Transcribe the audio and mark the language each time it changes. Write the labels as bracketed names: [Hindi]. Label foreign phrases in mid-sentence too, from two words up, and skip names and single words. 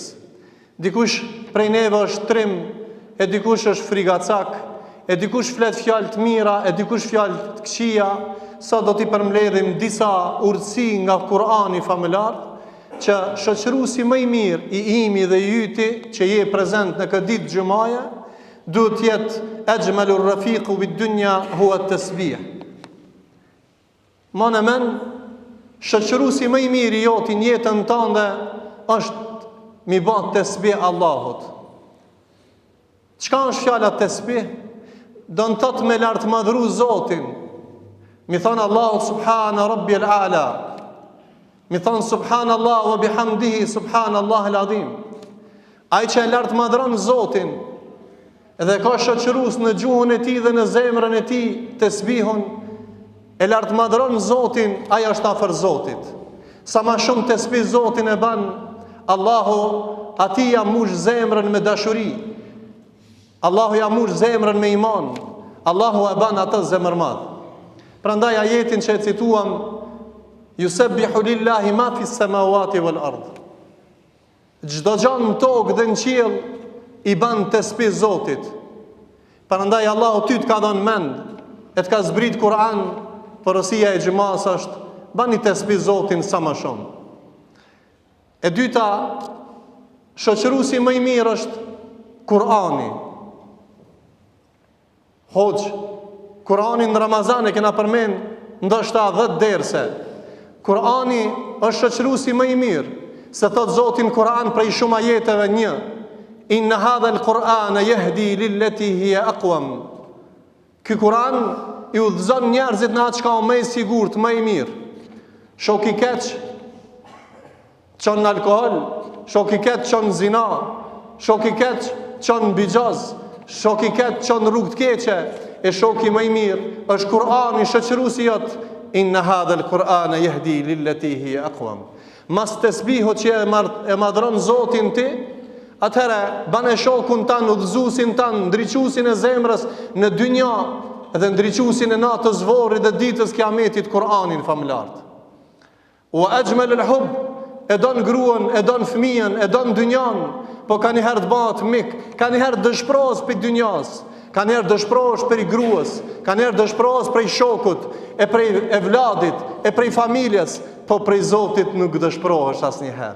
[Albanian] Dikush prej neve është trim, e dikush është frigacak, e dikush flet fjalë të mira, e dikush fjalë të këqija. Sa do t'i përmbledhim disa urtësi nga Kurani famullar, që shoqëruesi më i mirë i imi dhe i yti që je prezent në këtë ditë xumaje, duhet të jetë [Arabic] أجمل رفيق بالدنيا هو التسبيح. [Albanian] Ma në men, shoqëruesi më i mirë i joti në jetën tënde është mi bë tasbih Allahut. Çka është fjala tasbih? Do të thotë me lartmadhru Zotin. Mi thon Allahu [Arabic] سبحان ربي الأعلى. [Albanian] Mi thon [Arabic] سبحان الله وبحمده سبحان الله العظيم. [Albanian] Ai që e lartmadhron Zotin dhe ka shoqërues në gjuhën e tij dhe në zemrën e tij tasbihun, e lartmadhron Zotin, ai është afër Zotit. Sa më shumë tasbih Zotin e bën, Allahu atij ja mush zemrën me dashuri. Allahu ja mush zemrën me iman. Allahu e bën atë zemërmadh. Prandaj ajetin që e cituam, [Arabic] يسبح لله ما في السماوات والأرض. [Albanian] Çdo gjë në tokë dhe në qiell i bën tasbih Zotit. Prandaj Allahu ty të ka dhënë mend, e të ka zbrit Kur'an. Porosia e xhamas është bani tasbih Zotin sa më shumë. E dyta, shoqëruesi më i mirë është Kur'ani. Hoxh, Kur'ani në Ramazan e kena përmend ndoshta 10 derse. Kur'ani është shoqëruesi më i mirë, se thot Zoti në Kur'an prej shumë ajeteve një: [Arabic] إن هذا القرآن يهدي للتي هي أقوم. [Albanian] Ky Kur'an i udhëzon njerëzit në atë çka është më i sigurt, më i mirë. Shok i keq çon në alkool, shok i keq çon në zina, shok i keq çon në bixhoz, shok i keq çon në rrugë të keqe, e shoku më i mirë është Kur'ani, shoqëruesi jot. [Arabic] إن هذا القرآن يهدي للتي هي أقوم. [Albanian] Mas tasbihu që e madhron Zotin ti, atëherë bane shokun tan, udhëzuesin tan, ndriçuesin e zemrës në dynja dhe ndriçuesin e natës vorrit dhe ditës Kiametit, Kur'anin famullar. [Arabic] وأجمل الحب, [Albanian] e don gruan, e don fëmijën, e don dynjan, po ka një herë të bëhet mik, ka një herë dëshpërohet për dynjas, ka një herë dëshpërohet për gruas, ka një herë dëshpërohet për shokut, e prej evladit, e prej familjes, po prej Zotit nuk dëshpërohesh asnjëherë.